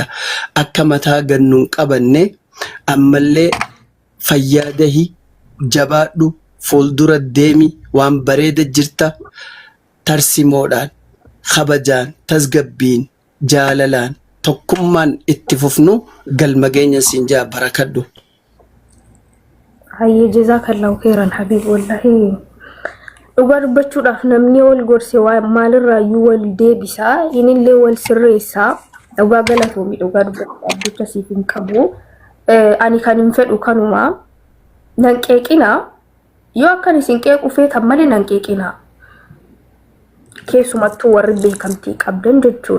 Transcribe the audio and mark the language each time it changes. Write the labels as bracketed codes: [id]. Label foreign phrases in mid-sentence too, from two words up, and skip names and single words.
[om] Akka mataa gannuun qabanne ammallee fayyaadahi jabaadhu fuuldura deemi waan bareeda jirta tarsimoodhaan kabajaan tasgabbiin jaalalaan tokkummaan itti fufnu galma geenya siin jaa barakadhu. Hayyee [ar] جزاك الله خيرا [om] Habib wallahi dhugaa dubbachuudhaaf namni wal gorsee waa maalirraayyuu wal deebisaa inillee wal sirreessaa dhugaa galatoomii dhugaa dubbachuudhaaf jecha siif hin qabu. Ani kan hin fedhu kanuma nan qeeqinaa yoo akkan isin qeequ feetan malee nan qeeqinaa keessumattuu warri beekamtii qabdan jechuudha.